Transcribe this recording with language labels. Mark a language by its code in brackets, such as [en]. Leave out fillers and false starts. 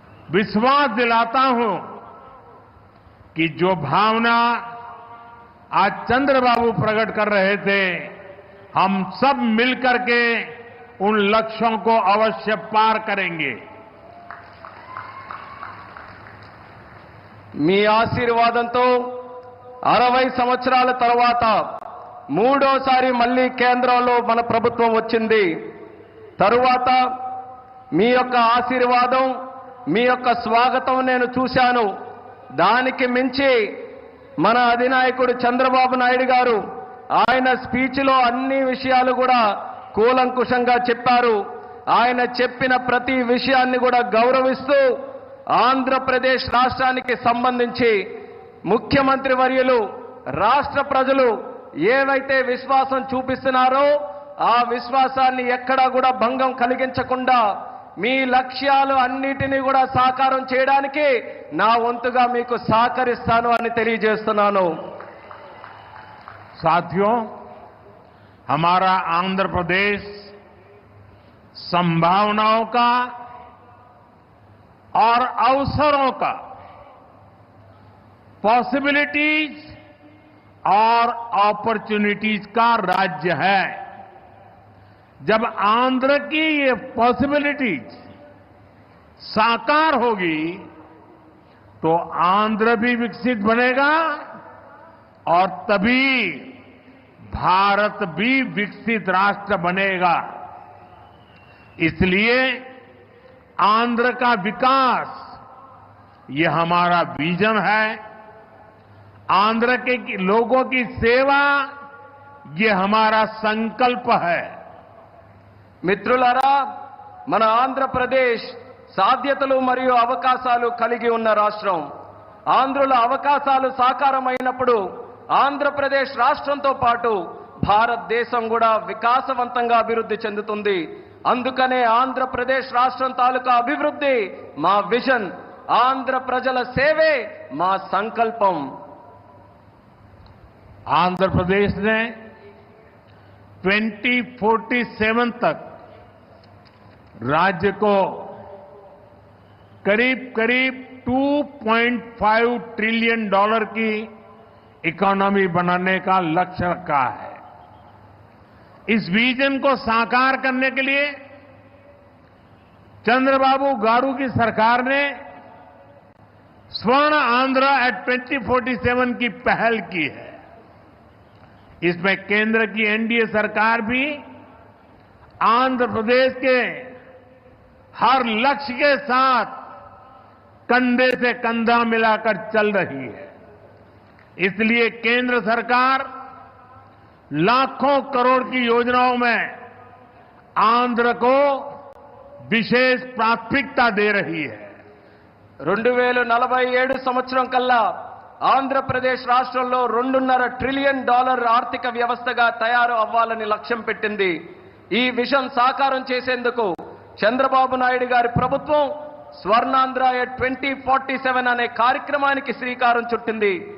[hi] विश्वास दिलाता हूं कि जो भावना आज चंद्रबाबू प्रकट कर रहे थे, हम सब मिलकर के उन लक्ष्यों को अवश्य पार करेंगे. [te] మీ ఆశీర్వాదంతో 60 సంవత్సరాల తర్వాత మూడోసారి మళ్ళీ కేంద్రంలో మన ప్రభుత్వం వచ్చింది. తరువాత మీ యొక్క ఆశీర్వాదం, మీ యొక్క స్వాగతం నేను చూశాను. దానికి మించి మన అధినాయకుడు చంద్రబాబు నాయుడు గారు ఆయన స్పీచ్లో అన్ని విషయాలు కూడా కూలంకుషంగా చెప్పారు. ఆయన చెప్పిన ప్రతి విషయాన్ని కూడా గౌరవిస్తూ ఆంధ్రప్రదేశ్ రాష్ట్రానికి సంబంధించి ముఖ్యమంత్రి వర్యులు, రాష్ట్ర ప్రజలు ఏవైతే విశ్వాసం చూపిస్తున్నారో ఆ విశ్వాసాన్ని ఎక్కడా కూడా భంగం కలిగించకుండా మీ లక్ష్యాలు అన్నిటినీ కూడా సాకారం చేయడానికి నా వంతుగా మీకు సహకరిస్తాను అని తెలియజేస్తున్నాను. [hi] साथियों, हमारा आंध्र प्रदेश संभावनाओं का और अवसरों का, पॉसिबिलिटीज और अपॉर्चुनिटीज का राज्य है. जब आंध्र की ये पॉसिबिलिटीज साकार होगी तो आंध्र भी विकसित बनेगा और तभी भारत भी विकसित राष्ट्र बनेगा. इसलिए आंध्र का विकास ये हमारा विजन है। आंध्र के लोगों की सेवा ये हमारा संकल्प है। [te] మిత్రులారా, మన ఆంధ్రప్రదేశ్ సాధ్యతలు మరియు అవకాశాలు కలిగి ఉన్న రాష్ట్రం. ఆంధ్రుల అవకాశాలు సాకారమైనప్పుడు ఆంధ్రప్రదేశ్ రాష్ట్రంతో పాటు భారతదేశం కూడా వికాసవంతంగా అభివృద్ధి చెందుతుంది. అందుకనే ఆంధ్రప్రదేశ్ రాష్ట్రం తాలూకా అభివృద్ధి మా విజన్, ఆంధ్ర ప్రజల సేవే మా సంకల్పం. [hi] आंध्र प्रदेश ने 2047 तक राज्य को करीब करीब $2.5 ट्रिलियन की इकोनॉमी बनाने का लक्ष्य रखा है। इस विजन को साकार करने के लिए चंद्रबाबू गारू की सरकार ने स्वर्ण आंध्र एट 2047 की पहल की है। इसमें केंद्र की एनडीए सरकार भी आंध्र प्रदेश के हर लक्ष्य के साथ कंधे से कंधा मिलाकर चल रही है। इसलिए केंद्र सरकार लाखों करोड़ की योजनाओं में आंध्र को विशेष प्राथमिकता दे रही है। [te] 2047 సంవత్సరం కల్లా ఆంధ్రప్రదేశ్ రాష్ట్రంలో $2.5 ట్రిలియన్ ఆర్థిక వ్యవస్థగా తయారు అవ్వాలని లక్ష్యం పెట్టింది. ఈ విజన్ సాకారం చేసేందుకు చంద్రబాబు నాయుడు గారి ప్రభుత్వం స్వర్ణాంధ్ర ఎట్ 2047 అనే కార్యక్రమానికి శ్రీకారం చుట్టింది.